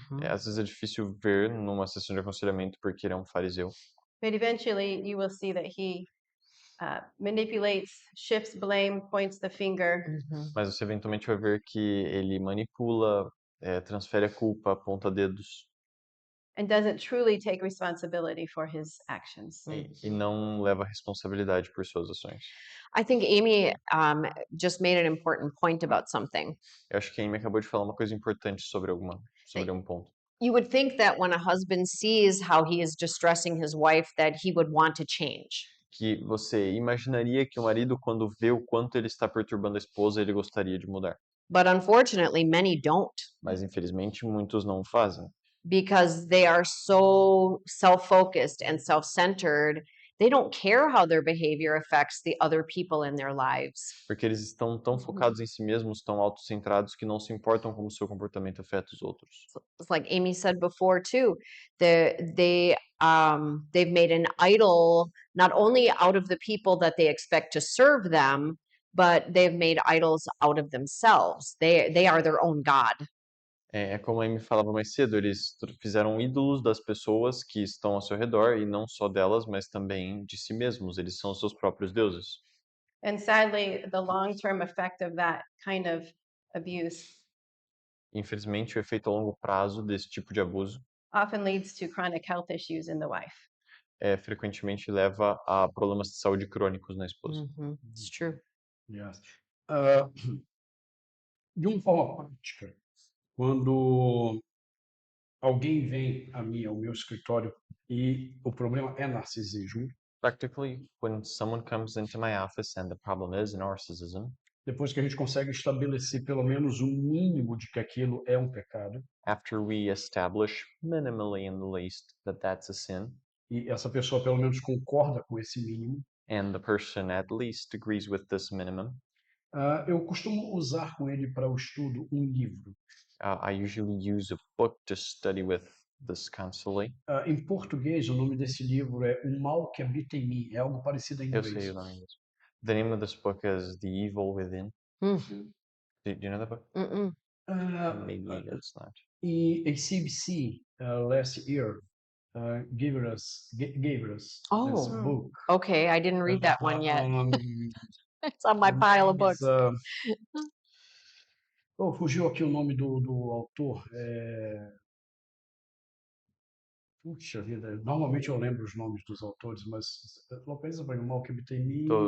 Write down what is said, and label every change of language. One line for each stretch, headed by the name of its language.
Portuguese: Às vezes é difícil ver numa sessão de aconselhamento porque ele é um fariseu.
English: But eventually you will see that he manipulates, shifts blame, points the finger.
Portuguese: Mas você eventualmente vai ver que ele manipula, transfere a culpa, aponta dedos.
English: And doesn't truly take responsibility for his actions.
Portuguese: E não leva responsabilidade por suas ações.
English: I think Amy just made an important point about something.
Portuguese: Eu acho que a Amy acabou de falar uma coisa importante sobre um ponto.
English: You would think that when a husband sees how he is distressing his wife, that he would want to change.
Portuguese: Que você imaginaria que o marido, quando vê o quanto ele está perturbando a esposa, ele gostaria de mudar.
English: But unfortunately, many don't,
Portuguese: Mas infelizmente muitos não o fazem.
English: because they are so self-focused and self-centered. They don't care how their behavior affects the other people in their lives.
Portuguese: Porque eles estão tão focados em si mesmos, tão autocentrados, que não se importam como seu comportamento afeta os outros.
English: It's like Amy said before too. They've made an idol not only out of the people that they expect to serve them, but they've made idols out of themselves. They are their own God.
Portuguese: É como a Amy falava mais cedo, eles fizeram ídolos das pessoas que estão ao seu redor, e não só delas, mas também de si mesmos. Eles são os seus próprios deuses.
English: And sadly, the long-term effect of that kind of abuse
Portuguese: Infelizmente, o efeito a longo prazo desse tipo de abuso
English: often leads to chronic health issues in the wife.
Portuguese: frequentemente leva a problemas de saúde crônicos na esposa.
English: It's true. Yes.
Portuguese: De uma forma prática, quando alguém vem a mim, ao meu escritório, e o problema é narcisismo,
English: Practically, when someone comes into my office and the problem is narcissism,
Portuguese: depois que a gente consegue estabelecer pelo menos um mínimo de que aquilo é um pecado,
English: after we establish minimally in the least that that's a sin,
Portuguese: e essa pessoa pelo menos concorda com esse mínimo,
English: and the person at least agrees with this minimum,
Portuguese: eu costumo usar com ele para o estudo um livro.
English: I usually use a book to study with this constantly.
Portuguese: Em português, o nome desse livro é O Mal que Habita em Mim. É algo parecido em Eu inglês. sei o nome disso.
English: The name of this book is The Evil Within. Do you know the book? Maybe it's not. E a CBC last year gave us this book. Okay, I didn't read that one yet. It's on my pile of books.
Portuguese: Fugiu aqui o nome do autor. Puxa vida, normalmente eu lembro os nomes dos autores, mas pensa bem, O Mal que Habita em Mim.